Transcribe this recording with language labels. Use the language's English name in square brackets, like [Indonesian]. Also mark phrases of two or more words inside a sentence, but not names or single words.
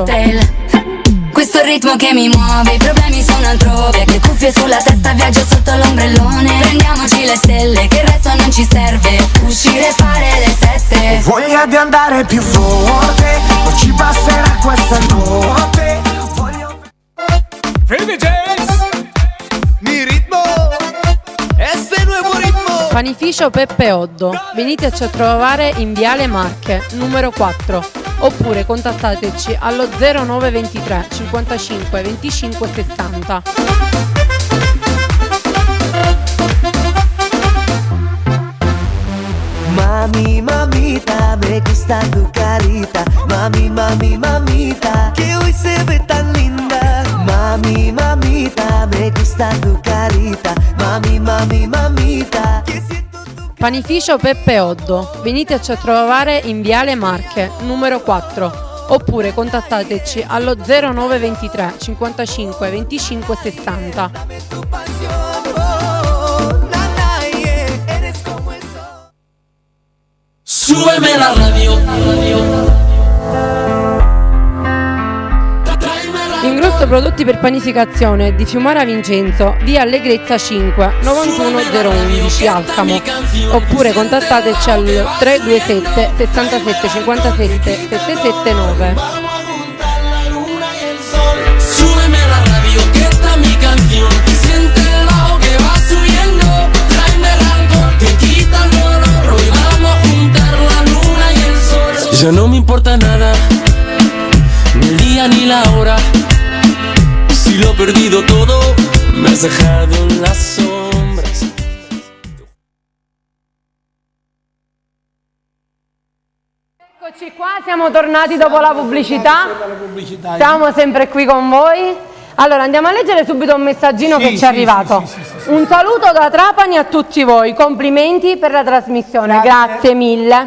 [Italian] Questo ritmo che mi muove, i problemi sono altrove. Che cuffie sulla testa, viaggio sotto l'ombrellone. Prendiamoci le stelle, che il resto non ci serve. Uscire e fare le 7. Voglia di andare più forte, non ci basterà questa notte. [English] Free DJs, [Spanish] mi ritmo, este nuevo ritmo. [Italian] Panificio Peppe Oddo, veniteci a trovare in viale Marche numero 4 oppure contattateci allo 0923 55 25 60. [Spanish] Mami, mamita, me gusta tu carita. Mami, mami, mamita, que hoy se ve tan linda. Mami, mamita, me gusta tu carita. Mami, mami, mamita, que siento tu... [Italian] Panificio Peppe Oddo, veniteci a trovare in viale Marche numero 4 oppure contattateci allo 0923 55 25 60. [Spanish] Súbeme la radio. [Italian] Ingrosso prodotti per panificazione di Fiumara Vincenzo, via Allegrezza 5 91011 Alcamo oppure contattateci al 327 67 57 779. [Spanish] Súbeme la radio, que esta mi canción. Siéntelo que va subiendo. Tráeme algo que quita el dolor. Hoy vamos a juntar la luna y el sol. Ya no me importa nada, ni el día ni la hora. Si lo he perdido todo, me has dejado en las sombras. [Italian] Eccoci qua, siamo tornati dopo la pubblicità. Siamo sempre qui con voi. Allora andiamo a leggere subito un messaggino che ci è arrivato. Sì. Un saluto da Trapani a tutti voi, complimenti per la trasmissione, grazie mille.